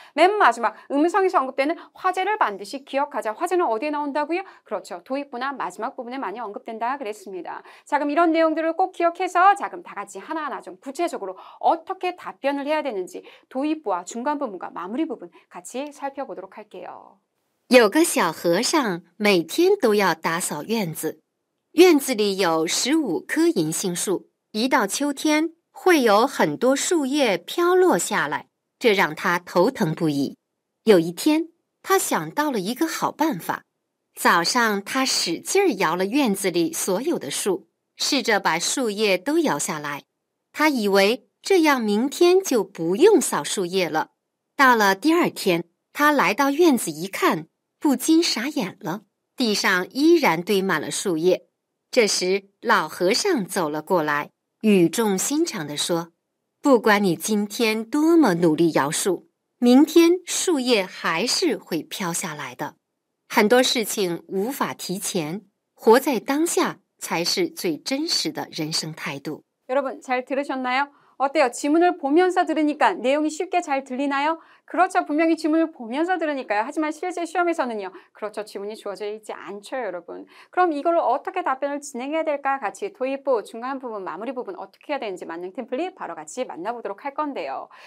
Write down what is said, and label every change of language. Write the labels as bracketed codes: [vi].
[ko] 맨 마지막, 음성에서 언급되는 화제를 반드시 기억하자. 화제는 어디에 나온다고요? 그렇죠. 도입부나 마지막 부분에 많이 언급된다 그랬습니다. 자, 그럼 이런 내용들을 꼭 기억해서 자, 그럼 다 같이 하나하나 좀 구체적으로 어떻게 답변을 해야 되는지 도입부와 중간 부분과 마무리 부분 같이 살펴보도록 할게요. [zh] 有个小和尚每天都要打扫院子，院子里有15棵银杏树，一到秋天会有很多树叶飘落下来，这让他头疼不已。有一天，他想到了一个好办法。早上，他使劲摇了院子里所有的树，试着把树叶都摇下来。他以为这样明天就不用扫树叶了。到了第二天，他来到院子一看，不禁傻眼了，地上依然堆满了树叶。这时，老和尚走了过来，语重心长地说：“不管你今天多么努力摇树，明天树叶还是会飘下来的。很多事情无法提前，活在当下才是最真实的人生态度。” [ko] 여러분 잘 들으셨나요? 어때요? 지문을 보면서 들으니까 내용이 쉽게 잘 들리나요? 그렇죠. 분명히 지문을 보면서 들으니까요. 하지만 실제 시험에서는요. 그렇죠. 지문이 주어져 있지 않죠, 여러분. 그럼 이걸로 어떻게 답변을 진행해야 될까? 같이 도입부, 중간 부분, 마무리 부분 어떻게 해야 되는지 만능 템플릿 바로 같이 만나보도록 할 건데요.